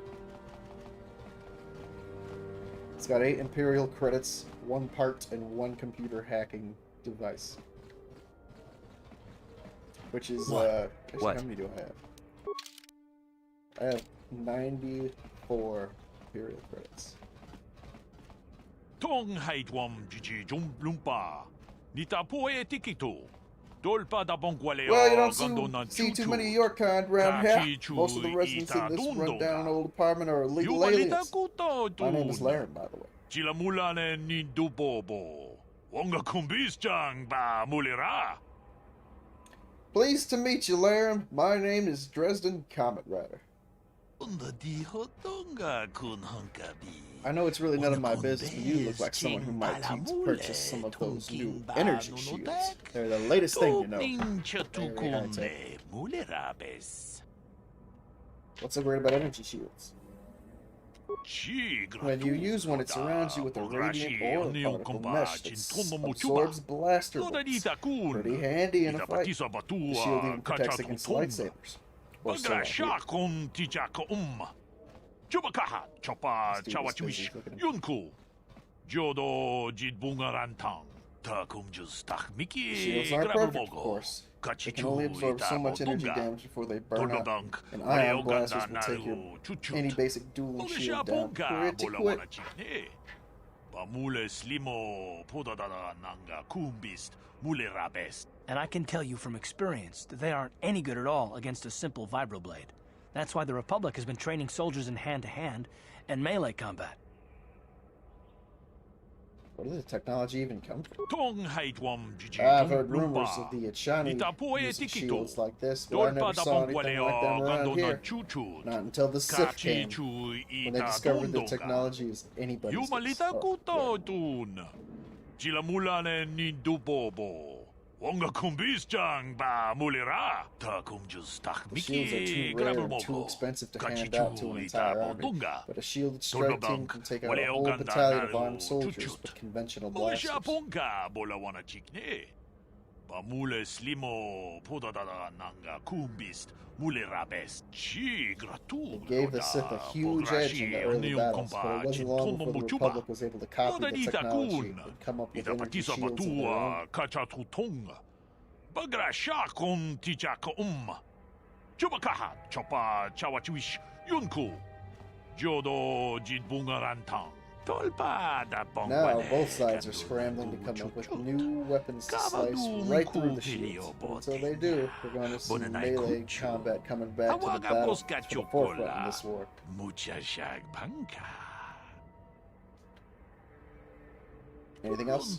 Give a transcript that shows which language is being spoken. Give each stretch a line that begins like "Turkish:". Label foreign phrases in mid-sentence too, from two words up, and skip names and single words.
English: It's got 8 Imperial credits, 1 part, and 1 computer hacking device. Which is, actually, What? how many do I have? I have 94 Imperial credits. Tong haitwam jiji jum lumpa. Nita poe tikito. Dolpa da bongualeo. Well, you don't see too many of your kind around here. Most of the residents in this rundown old apartment are illegal aliens. My name is Laren, by the way. Chilamulane nindubobo. Wonga kumbisjang ba mulira. Pleased to meet you, Laren. My name is Dresden Comet Rider. I know it's really none of my business, but you look like someone who might need to purchase some of those new energy shields. They're the latest thing, you know. Very high tech. What's so great about energy shields? When you use one, it surrounds you with a radiant oil particle mesh that absorbs blaster bolts. Pretty handy in a fight. The shield even protects against lightsabers. Or so I hear. Chubakaha chopa chawachuish yunku. Jodo jidbungarantang. Takum just tak The miki shields aren't perfect, of course. They can only absorb so much energy damage before they burn out. And ion blasters will take any basic dueling shield down pretty quick. Bamule slimo podadada nanga kumbist mulerabest. And I can tell you from experience that they aren't any good at all against a simple vibroblade. That's why the Republic has been training soldiers in hand-to-hand and melee combat. Where did the technology even come from? Tong haitwam jiji I've heard rumors of the Achani using shields like this, but I never saw anything like them around here. Not until the Sith came, when they discovered that technology is anybody's business. Oh, yeah. Jilamulane nindubobo. Wonga kumbisjang ba mulira. Ta kumjus tak The shields are miki too rare and too grabelmobo. expensive to hand out to an entire army, Bunga. but a shielded strike team can take out a whole Wale battalion of oganda armed soldiers chuchut. with conventional Moisha blasters. ponka bolawana chikne. Ba mule slimo podadada nanga kumbist mulirabes chi gratu. It gave the Sith a huge edge in the early battles, but it wasn't long before the Republic was able to copy the technology and come up with energy shields of their own. Kachatutunga. Bagrasha kun tichaka Chubakaha chopa chawachuish yunku. Jodo jidbungarantang. Now, both sides are scrambling to come up with new weapons to slice right through the shields. Until they do, we're going to see melee combat coming back to the battle to the forefront in this war. Anything else?